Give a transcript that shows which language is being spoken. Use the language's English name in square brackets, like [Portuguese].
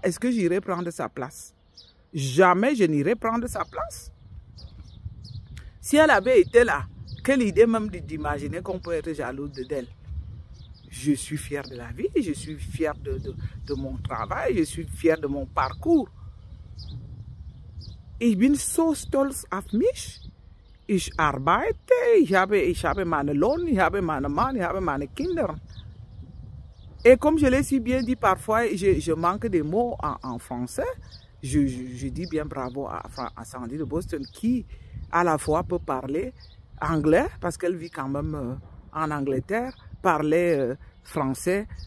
[French] Est-ce que j'irai prendre sa place? Jamais je n'irai prendre sa place. Si elle avait été là, quelle idée même d'imaginer qu'on peut être jalouse d'elle? Je suis fière de la vie, je suis fière de mon travail, je suis fière de mon parcours. [German] Ich bin so stolz auf mich. Ich arbeite, ich habe meine Lohn, ich habe meinen Mann, ich habe meine Kinder. [French] Et comme je l'ai si bien dit parfois, je manque des mots en français. Je dis bien bravo à Sandy de Boston qui à la fois peut parler anglais parce qu'elle vit quand même en Angleterre, parler français.